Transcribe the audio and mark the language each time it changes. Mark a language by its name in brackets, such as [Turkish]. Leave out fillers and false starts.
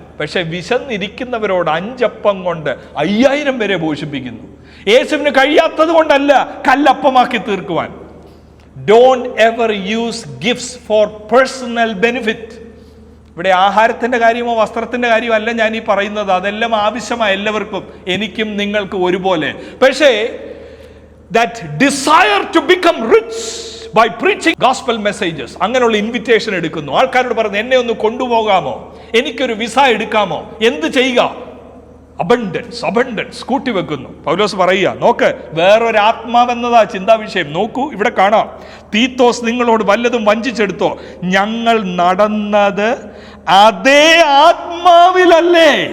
[Malayalam] പക്ഷെ വിശന്നിരിക്കുന്നവരോട് 5 അപ്പം കൊണ്ട് 5000 പേരെ പോഷിപ്പിക്കുന്നു. യേശുവിന് കഴിയാത്തത് കൊണ്ടല്ല കല്ലപ്പമാക്കി തീർക്കുവാൻ. [English] Don't ever use gifts for personal benefit. [Malayalam] ഇവിടെ ആഹാരത്തിൻ്റെ കാര്യമോ വസ്ത്രത്തിൻ്റെ കാര്യമോ അല്ല ഞാൻ ഈ പറയുന്നത്. അതെല്ലാം ആവശ്യമായ എല്ലാവർക്കും, എനിക്കും നിങ്ങൾക്ക് ഒരുപോലെ. [English] പക്ഷേ that desire to become rich by preaching gospel messages, [Malayalam] അങ്ങനെയുള്ള ഇൻവിറ്റേഷൻ എടുക്കുന്നു. ആൾക്കാരോട് പറഞ്ഞു, എന്നെ ഒന്ന് കൊണ്ടുപോകാമോ, എനിക്കൊരു വിസ എടുക്കാമോ, എന്ത് ചെയ്യുക? അബണ്ടൻസ് കൂട്ടിവെക്കുന്നു. പൗലോസ് പറയുക, നോക്ക്, വേറൊരാത്മാവെന്നതാ ചിന്താ വിഷയം. നോക്കൂ, ഇവിടെ കാണാം, തീത്തോസ് നിങ്ങളോട് വല്ലതും വഞ്ചിച്ചെടുത്തോ? ഞങ്ങൾ നടന്നത് അതേ ആത്മാവിലല്ലേ?